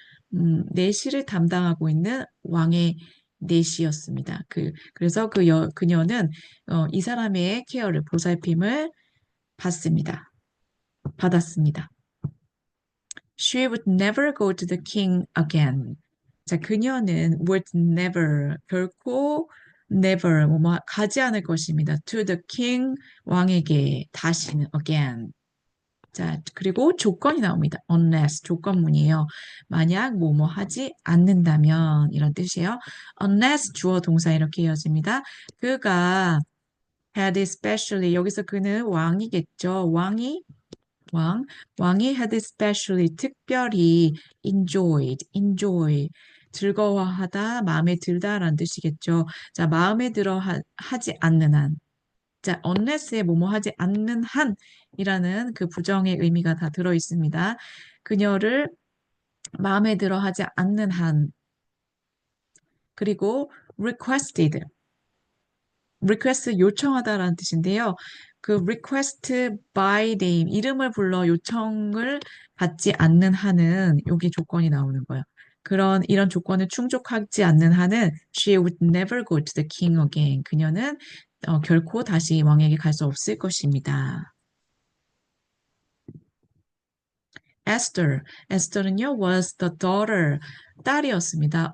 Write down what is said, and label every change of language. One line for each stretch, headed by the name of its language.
Korean: 내시를 담당하고 있는 왕의 내시였습니다. 그래서 그녀는 이 사람의 케어를, 보살핌을 받았습니다.
English: She would never go to the king again.
Korean: 자, 그녀는 would never, 결코 never, 가지 않을 것입니다. To the king, 왕에게, 다시는 again. 자, 그리고 조건이 나옵니다. unless, 조건문이에요. 만약 뭐뭐 하지 않는다면, 이런 뜻이에요. unless, 주어 동사 이렇게 이어집니다. 그가 had especially, 여기서 그는 왕이겠죠. 왕이 had especially 특별히 enjoy 즐거워하다, 마음에 들다라는 뜻이겠죠. 자, 마음에 들어 하지 않는 한. 자, unless에 뭐뭐 하지 않는 한이라는 그 부정의 의미가 다 들어 있습니다. 그녀를 마음에 들어 하지 않는 한. 그리고 request 요청하다라는 뜻인데요. 그 request by name, 이름을 불러 요청을 받지 않는 한은 여기 조건이 나오는 거예요. 이런 조건을 충족하지 않는 한은
English: she would never go to the king again.
Korean: 그녀는 결코 다시 왕에게 갈 수 없을 것입니다. 에스더는요 was the daughter, 딸이었습니다.